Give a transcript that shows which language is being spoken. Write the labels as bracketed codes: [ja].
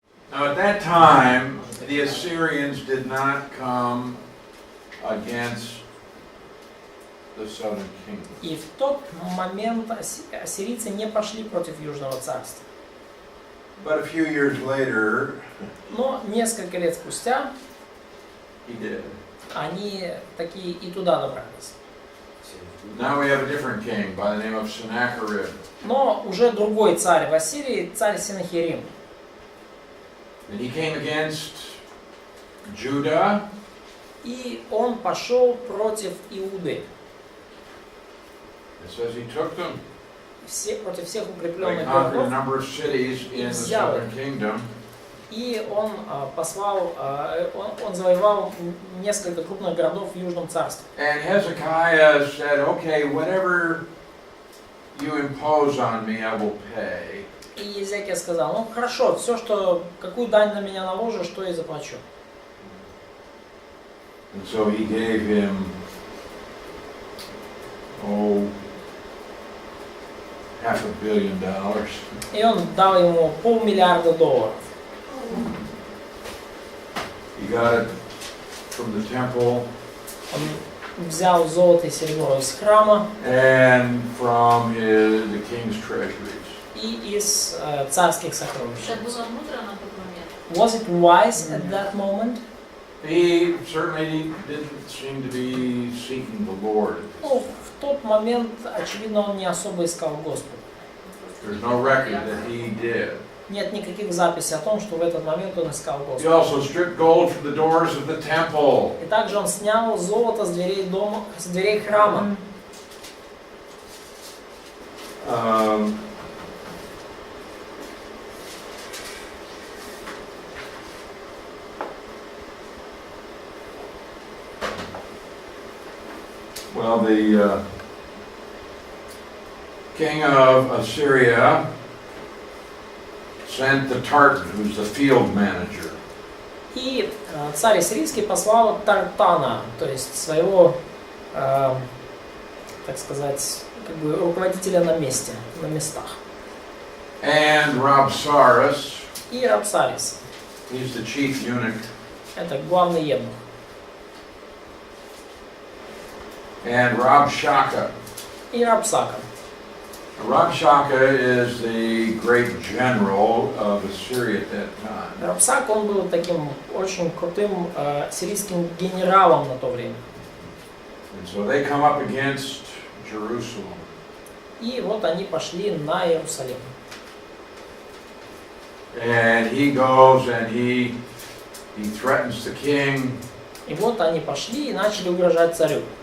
[en] Now at that time, the Assyrians did not come against the southern kingdom. [ru] И в тот момент ассирийцы не пошли против Южного царства. [en] But a few years later, [ru] Но несколько лет спустя [en] he did. [ru] они такие и туда добрались. [en] Now we have a different king by the name of Sennacherib. [ru] Но уже другой царь в Ассирии, царь Сеннахерим. [en] And he came against Judah. [ru] И он пошел против Иуды. [en] It says he took them. [ru] Против всех [en] They [ru] укрепленных [en] conquered a [ru] городов. [en] number of cities in the southern kingdom. [ru] И он послал, он завоевал несколько крупных городов в Южном царстве. [en] And Hezekiah said, okay, whatever you impose on me, I will pay. [ru] И Езекия сказал, ну хорошо, все, что, какую дань на меня наложишь, что я заплачу. [en] And so he gave him, $500 million. [ru] И он дал ему $500 миллиарда. [en] He got it from the temple [ru] Он взял золото и серебро из храма [en] and from the king's treasuries. [ru] и из царских сокровищ. Это было мудро на тот момент. [en] Was it wise at that moment? He certainly didn't seem to be seeking the Lord. [ru] Ну, в тот момент, очевидно, он не особо искал Господа. [en] There's no record that he did. [ru] Нет никаких записей о том, что в этот момент он искал [en] He [ru] Господа. [en] also stripped gold from the doors of the temple. [ru] И также он снял золото с дверей дома, с дверей храма. [en] Well, the king of Assyria sent the Tartan, who's the field manager. [ru] И царь Ассирийский послал Тартана, то есть своего, так сказать, как бы руководителя на месте, на местах. [en] And Rabsaris, [ru] И Рабсарис, [en] he's the chief eunuch. [ru] это главный евнух. [en] And Rabshakeh. [ru] И Рабсака. [en] Rabshakeh is the great general of Assyria at that time. [ru] Рабсак, он был таким очень крутым сирийским генералом на то время. [en] And so they come up against Jerusalem. [ru] И вот они пошли на Иерусалим. [en] And he goes and he threatens the king. [ru] И вот они пошли и начали угрожать царю.